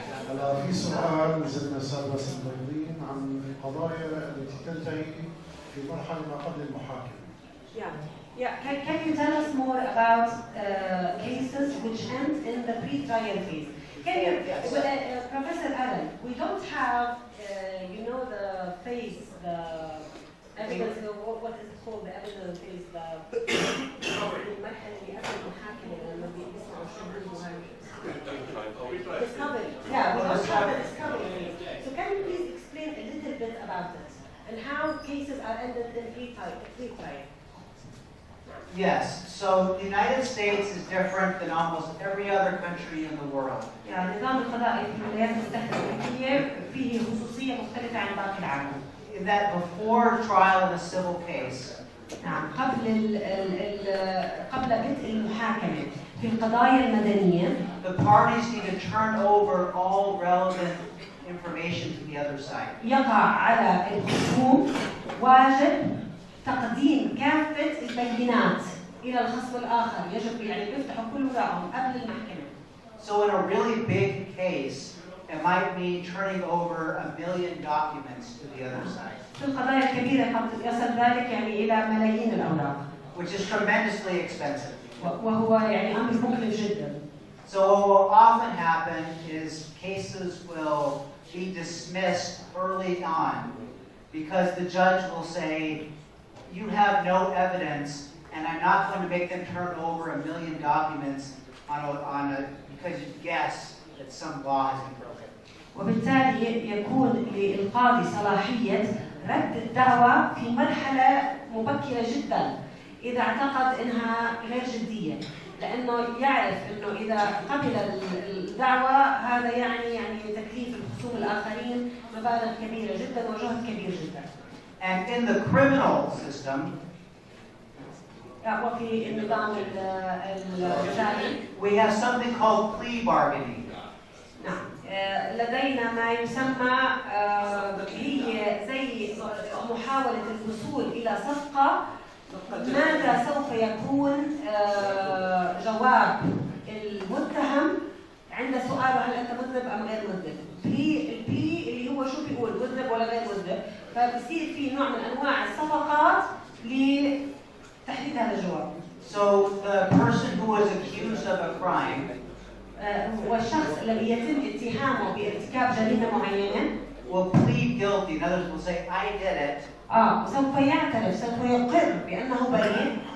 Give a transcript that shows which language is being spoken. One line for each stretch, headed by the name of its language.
Arabic: هلا في سؤال نزل من الأستاذ باسم البيضين عن القضايا التي تنتهي في مرحلة ما قبل المحاكمة.
English: Yeah, can you tell us more about cases which end in the pre-trial phase? Can you, Professor Aaron, we don't have, you know, the phase, the evidence, what is it called, the evidence phase, the
Arabic: المرحلة اللي قبل المحاكمة لما بيسمعوا الشهود وهذا.
English: Discovery. Yeah, we don't have the discovery phase. So can you please explain a little bit about it and how cases are ended in pre-trial? Yes, so the United States is different than almost every other country in the world.
Arabic: يعني نظام القضائي في الولايات المتحدة الأمريكية فيه خصوصية مختلفة عن باقي العالم.
English: In that before trial in a civil case,
Arabic: نعم قبل بدء المحاكمة في القضايا المدنية
English: the parties need to turn over all relevant information to the other side.
Arabic: يقع على الخصوم واجب تقديم كافة البينات إلى الخصم الآخر، يجب يعني يفتحوا كل ورقهم قبل المحكمة.
English: So in a really big case, it might mean turning over 1 million documents to the other side.
Arabic: في القضايا الكبيرة قد يصل ذلك يعني إلى ملايين الأوراق.
English: Which is tremendously expensive.
Arabic: وهو يعني أمر مكلف جدا.
English: So what will often happen is cases will be dismissed early on because the judge will say, you have no evidence, and I'm not going to make them turn over 1 million documents because you guess that some law has been broken.
Arabic: وبالتالي يكون للقاضي صلاحية رد الدعوى في مرحلة مبكرة جدا إذا اعتقد إنها غير جدية، لأنه يعرف إنه إذا قبل الدعوى هذا يعني تكليف الخصوم الآخرين مبالغ كبيرة جدا وجهد كبير جدا.
English: And in the criminal system,
Arabic: وفي النظام الجنائي
English: we have something called plea bargaining.
Arabic: نعم لدينا ما يسمى هي زي محاولة الوصول إلى صفقة ماذا سوف يكون جواب المتهم عند سؤاله هل أنت مذنب أم غير مذنب. البلي اللي هو شو بيقول مذنب ولا غير مذنب، فبصير في نوع من أنواع الصفقات لتحديد هذا الجواب.
English: So the person who is accused of a crime
Arabic: والشخص الذي يتم اتهامه بارتكاب جريمة معينة
English: will plead guilty. In other words, will say, I did it.
Arabic: سوف يعترف، سوف يقر بأنه بريء.